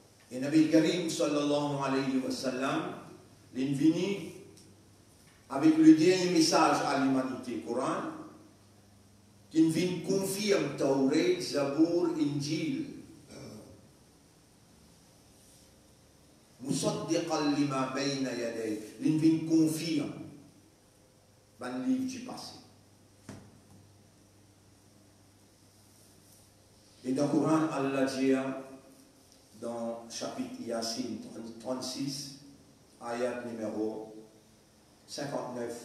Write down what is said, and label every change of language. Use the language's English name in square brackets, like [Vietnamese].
[French] Et Nabi Karim sallallahu alayhi wa sallam, il est venu avec le dernier message à l'humanité, Coran, qui vient confirmer Taurat, Zabour, Injil. [Arabic] Musaddiqan lima bayna yaday. [French] Il vient confirmer le livre du passé. Et dans le Coran, Allah dit dans chapitre Yasin 36, ayat numéro 59-60.